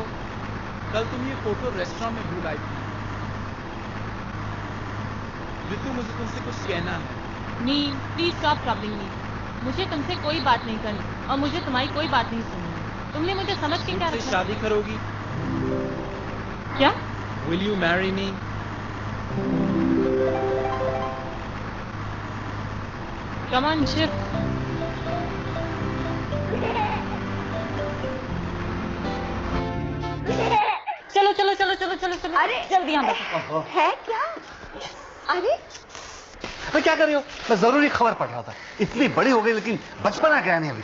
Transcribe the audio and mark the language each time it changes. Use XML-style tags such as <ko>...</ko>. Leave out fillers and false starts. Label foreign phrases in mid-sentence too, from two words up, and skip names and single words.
<hi>कल तुम ये फोटो रेस्टोरेंट में भूल आई थी। रितु, मुझे तुमसे कुछ कहना है। नील,</hi> <en>please stop troubling me.</en> <hi>मुझे तुमसे कोई बात नहीं करनी और मुझे तुम्हारी कोई बात नहीं सुननी। तुमने मुझे समझ के क्या मुझसे रखा? शादी करोगी? क्या?</hi> <en>Will you marry me? Come on, shift.</en> <hi>चलो चलो चलो चलो चलो चलो। अरे जल्दी यहाँ बैठो। है क्या? अरे मैं क्या कर रही हो? मैं जरूरी खबर पढ़ रहा था। इतनी बड़ी हो गई लेकिन बचपना गया नहीं अभी।</hi>